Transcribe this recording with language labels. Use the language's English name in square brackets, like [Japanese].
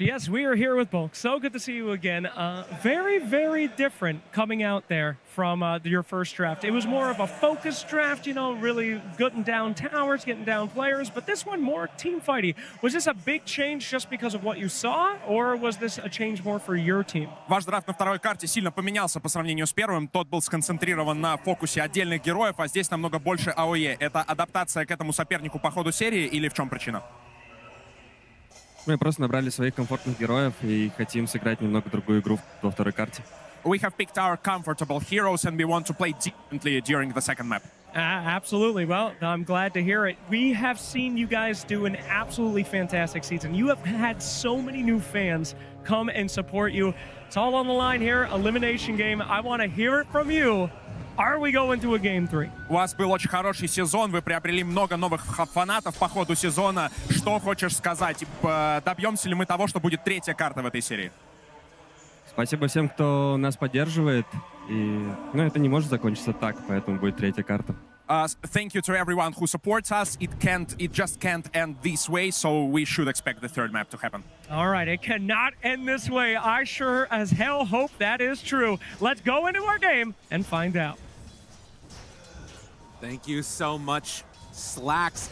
[English] Yes, we are here with Bulk. So good to see you again. Very, very different coming out there from your first draft. It was more of a focused draft, you know, really getting down towers, getting down players, but this one more team fighty. Was this a big change just because of what you saw, or was this a change more for your team? [Russian] Ваш драфт на второй карте сильно поменялся по сравнению с первым. Тот был сконцентрирован на фокусе отдельных героев, а здесь намного больше АОЕ. Это адаптация к этому сопернику по ходу серии или в чем причина? Мы просто набрали своих комфортных героев и хотим сыграть немного другую игру во второй карте. [English] We have picked our comfortable heroes and we want to play differently during the second map. Absolutely. Well, I'm glad to hear it. We have seen you guys do an absolutely fantastic season. You have had so many new fans come and support you. It's all on the line here. Elimination game. I want to hear it from you. Are we going to a Game 3? [Russian] У вас был очень хороший сезон, вы приобрели много новых фанатов по ходу сезона. Что хочешь сказать? Добьемся ли мы того, что будет третья карта в этой серии? Спасибо всем, кто нас поддерживает. И, это не может закончиться так, поэтому будет третья карта. [English] Thank you to everyone who supports us. It just can't end this way, so we should expect the third map to happen. All right, it cannot end this way. I sure as hell hope that is true. Let's go into our game and find out. Thank you so much, Slacks.